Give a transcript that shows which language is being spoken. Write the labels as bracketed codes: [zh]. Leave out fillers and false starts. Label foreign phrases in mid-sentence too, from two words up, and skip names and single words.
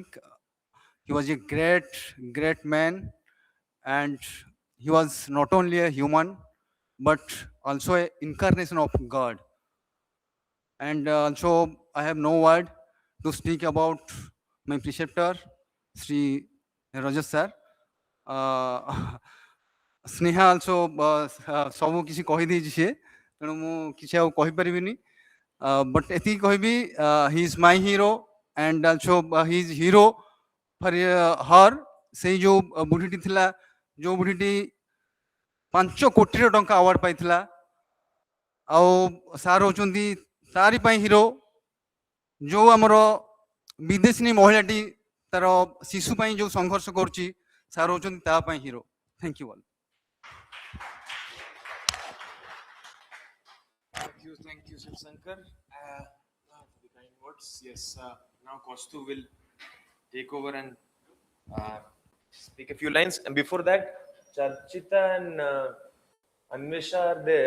[en] He was a great man, and he was not only a human, but also an incarnation of God. And also, I have no word to speak about my preceptor, Sri Rajas sir. [or] Sneha also ସବୁ କିଛି କହିଦେଇଛି ସିଏ, ତେଣୁ ମୁଁ କିଛି ଆଉ କହିପାରିବିନି, but ଏତିକି କହିବି, [en] he is my hero and also he is hero for her। [or] ସେଇ ଯୋଉ ବୁଢ଼ୀଟି ଥିଲା, ଯୋଉ ବୁଢ଼ୀଟି 5 କୋଟିର ଟଙ୍କା ଆୱାର୍ଡ ପାଇଥିଲା, ଆଉ ସାର୍ ହେଉଛନ୍ତି ତାରି ପାଇଁ ହିରୋ। ଯୋଉ ଆମର ବିଦେଶୀ ମହିଳାଟି ତାର ଶିଶୁ ପାଇଁ ଯୋଉ ସଂଘର୍ଷ କରୁଛି, ସାର୍ ହେଉଛନ୍ତି ତା ପାଇଁ ହିରୋ। [en] Thank you all. Thank you, Shiv Shankar. For the kind words. Yes, now Kaustu will take over and speak a few lines. And before that, Charchita and Anvesha are there.